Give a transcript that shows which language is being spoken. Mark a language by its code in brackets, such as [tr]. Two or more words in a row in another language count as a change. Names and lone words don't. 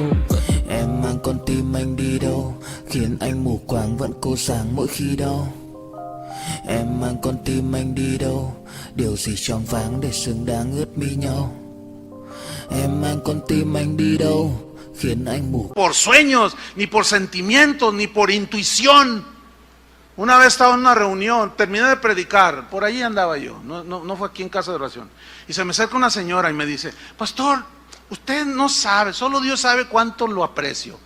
[vi] Em mang con tim anh đi đâu, khiến anh mù quáng vẫn cố sáng mỗi khi đau. Em mang con tim anh đi đâu, điều gì choáng váng để xứng đáng ướt mi nhau. Em mang con tim anh đi đâu, khiến anh mù. [es] Por sueños, ni por sentimientos, ni por intuición. Una vez estaba en una reunión, terminé de predicar, por ahí andaba yo, no fue aquí en casa de oración. Y se me acerca una señora y me dice, pastor, usted no sabe, solo Dios sabe cuánto lo aprecio.